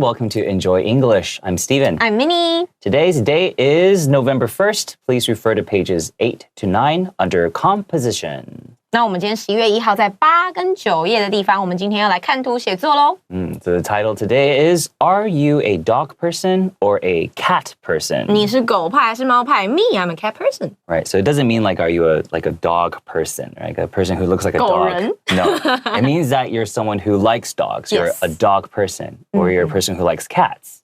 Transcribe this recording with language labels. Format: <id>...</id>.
<en>Welcome to Enjoy English. I'm Steven. I'm Minnie. Today's date is November 1st. Please refer to pages 8 to 9 under Composition.</en> <zh>那我们今天11月1号在8跟9页的地方，我们今天要来看图写作咯。</zh> <en>So the title today is, Are you a dog person or a cat person?</en> <zh>你是狗派还是猫派 ？</zh> <en>Me, I'm a cat person. Right, so it doesn't mean like, are you a dog person, right? A person who looks like a</en> <zh>狗</zh> <en>dog.</en> <zh>人</zh> <en>No, it means that you're someone who likes dogs. You're Yes. a dog person, or you're a person who likes cats.</en>